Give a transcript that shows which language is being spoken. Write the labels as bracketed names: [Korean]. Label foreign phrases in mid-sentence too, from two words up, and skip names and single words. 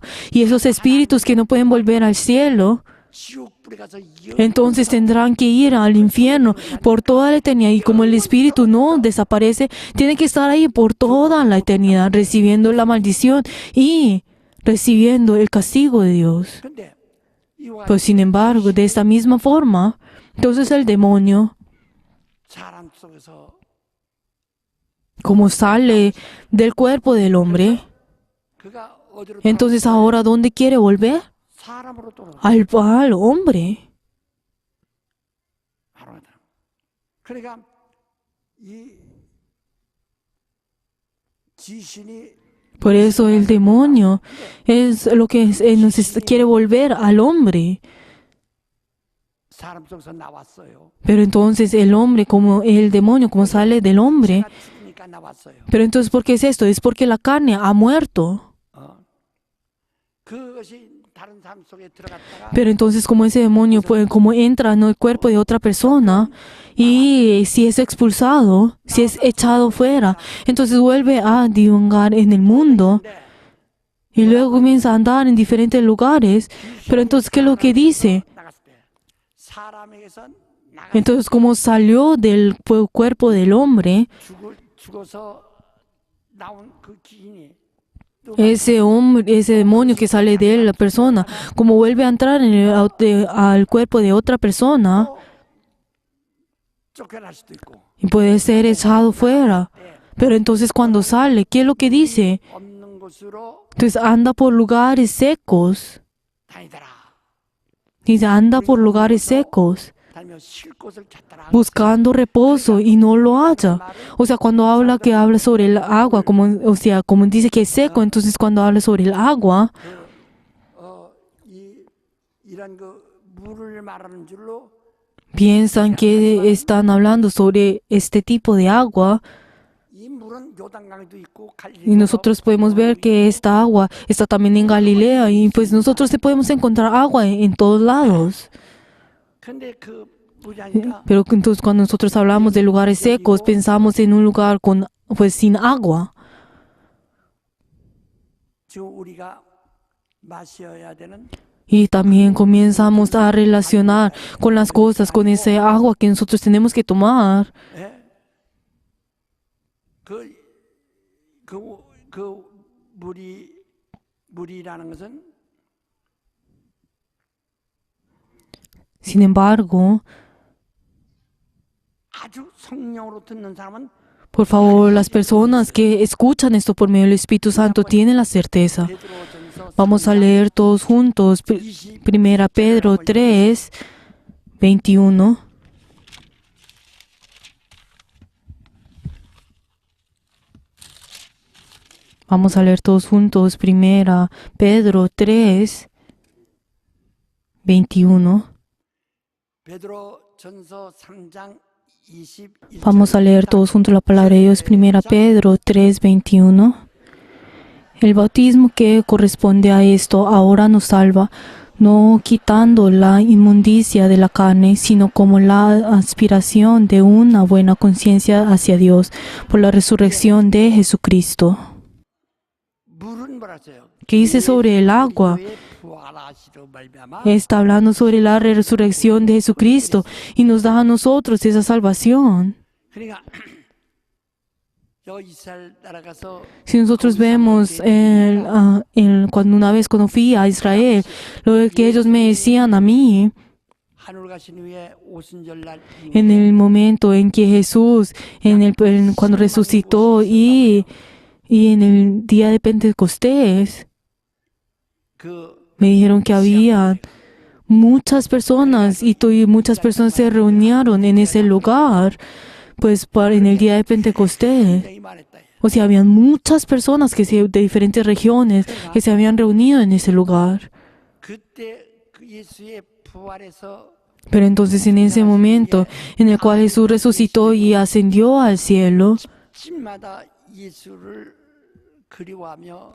[Spanish] Y esos espíritus que no pueden volver al cielo, [Korean] 지옥 불에 가서 [Spanish] entonces tendrán que ir al infierno por toda la eternidad. Y como el espíritu no desaparece, tiene que estar ahí por toda la eternidad, recibiendo la maldición y recibiendo el castigo de Dios. [Korean] 근데 이와 [Spanish] Pues sin embargo, de esta misma forma, entonces el demonio, [Korean] 사람 속에서 [Spanish] como sale del cuerpo del hombre, [Korean] 그가 어디로 [Spanish] entonces ahora ¿dónde quiere volver? [Korean] 사람으로 돌아가. [Spanish] Al hombre. [Korean] 그러니까 이 귀신이 [Spanish] Por eso el demonio es lo que quiere volver al hombre. [Korean] 사람 속에서 나왔어요. [Spanish] Pero entonces el hombre, como el demonio, como sale del hombre. [Korean] 제가 죽으니까 나왔어요. [Spanish] Pero entonces, ¿por qué es esto? Es porque la carne ha muerto. [Korean] 그것이 다른 사람 속에 들어갔다가 [Spanish] Pero entonces, como ese demonio, pues, como entra en el cuerpo de otra persona, y si es expulsado, si es echado fuera, entonces vuelve a divagar en el mundo. Y luego comienza a andar en diferentes lugares. Pero entonces, ¿qué es lo que dice? [Korean] 나갔을 때 사람에게서 [Spanish] Entonces, como salió del cuerpo del hombre, [Korean] 죽어서 나온 그 귀신이 [Spanish] ese demonio que sale de la persona, como vuelve a entrar al cuerpo de otra persona, [Korean] 쫓겨날 수도 있고 [Spanish] y puede ser echado fuera. Pero entonces cuando sale, ¿qué es lo que dice? [Korean] 없는 곳으로 [Spanish] Entonces anda por lugares secos. [Korean] 다니더라. [Spanish] Dice, anda por lugares secos, [Korean] 다니며 쉴 곳을 찾더라. [Spanish] buscando reposo y no lo halla. O sea, cuando habla sobre el agua, como dice que es seco, entonces cuando habla sobre el agua, [Korean] 이런 그 물을 말하는 줄로 [Spanish] piensan que están hablando sobre este tipo de agua. [Korean] 이 물은 요단강에도 있고 [Spanish] Y nosotros podemos ver que esta agua está también en Galilea, y pues nosotros podemos encontrar agua en todos lados. [Korean] 근데 그 물이 아니라 [Spanish] Pero entonces cuando nosotros hablamos de lugares secos, pensamos en un lugar sin agua. [Korean] 지금 우리가 마셔야 되는 [Spanish] Y también comenzamos a relacionar con las cosas, con ese agua que nosotros tenemos que tomar. [Korean] 그 물이라는 것은 [Spanish] Sin embargo, [Korean] 아주 성령으로 듣는 사람은 [Spanish] por favor, las personas que escuchan esto por medio del Espíritu Santo tienen la certeza. [Korean] 베드로전서 [Spanish] Vamos a leer todos juntos 1 Pedro 3, 21. Vamos a leer todos juntos 1 Pedro 3, 21. [Korean] 베드로전서 3장 21절 [Spanish] Vamos a leer todos juntos la palabra de Dios, 1 Pedro 3, 21. El bautismo que corresponde a esto ahora nos salva, no quitando la inmundicia de la carne, sino como la aspiración de una buena conciencia hacia Dios por la resurrección de Jesucristo. [Korean] 물은 뭐라서요? [Spanish] ¿Qué dice sobre el agua? Está hablando sobre la resurrección de Jesucristo y nos da a nosotros esa salvación. [Korean] 그러니까 이스라엘 따라가서 [Spanish] Si nosotros vemos cuando fui a Israel, lo que ellos me decían a mí, [Korean] 하늘 가신 후에 오순절날 [Spanish] en el momento en que Jesús, cuando resucitó y en el día de Pentecostés, 그 me dijeron que había muchas personas y muchas personas se reunieron en ese lugar, pues en el día de Pentecostés. [Korean] 굉장히 많았다. [Spanish] O sea, habían muchas personas de diferentes regiones que se habían reunido en ese lugar. [Korean] 그때 그 예수의 부활에서 [Spanish] Pero entonces en ese momento en el cual Jesús resucitó y ascendió al cielo, [Korean] 집마다 예수를 그리워하며